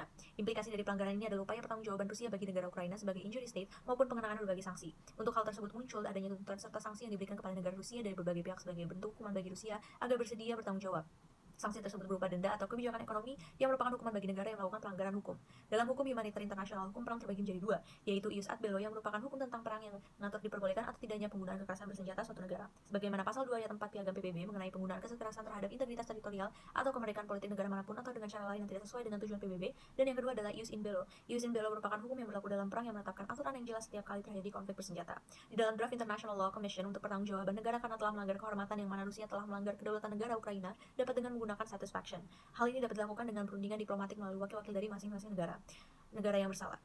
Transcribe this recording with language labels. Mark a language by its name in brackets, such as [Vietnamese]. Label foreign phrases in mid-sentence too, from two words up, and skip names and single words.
[Indonesian] Implikasi dari pelanggaran ini adalah upaya pertanggungjawaban Rusia bagi negara Ukraina sebagai [English] injury state [Indonesian] maupun pengenaan berbagai sanksi. Untuk hal tersebut muncul adanya tuntutan serta sanksi yang diberikan kepada negara Rusia dari berbagai pihak sebagai bentuk hukuman bagi Rusia agar bersedia bertanggung jawab. Sanksi tersebut berupa denda atau kebijakan ekonomi yang merupakan hukuman bagi negara yang melakukan pelanggaran hukum. Dalam hukum humaniter internasional, hukum perang terbagi menjadi dua, yaitu [Latin] ius ad bello [Indonesian] yang merupakan hukum tentang perang yang mengatur diperbolehkan atau tidaknya penggunaan kekerasan bersenjata suatu negara. Sebagaimana pasal 2 ayat 4 Piagam PBB mengenai penggunaan kekerasan terhadap integritas teritorial atau kemerdekaan politik negara manapun atau dengan cara lain yang tidak sesuai dengan tujuan PBB. Dan yang kedua adalah [Latin] ius in bello. Ius in bello [Indonesian] merupakan hukum yang berlaku dalam perang yang menetapkan aturan yang jelas setiap kali terjadi konflik bersenjata. Di dalam draft International Law Commission untuk pertanggungjawaban negara karena telah melanggar kehormatan yang mana Rusia telah melanggar kedaulatan negara Ukraina dapat dengan menggunakan satisfaction. Hal ini dapat dilakukan dengan perundingan diplomatik melalui wakil-wakil dari masing-masing negara. negara yang bersalah.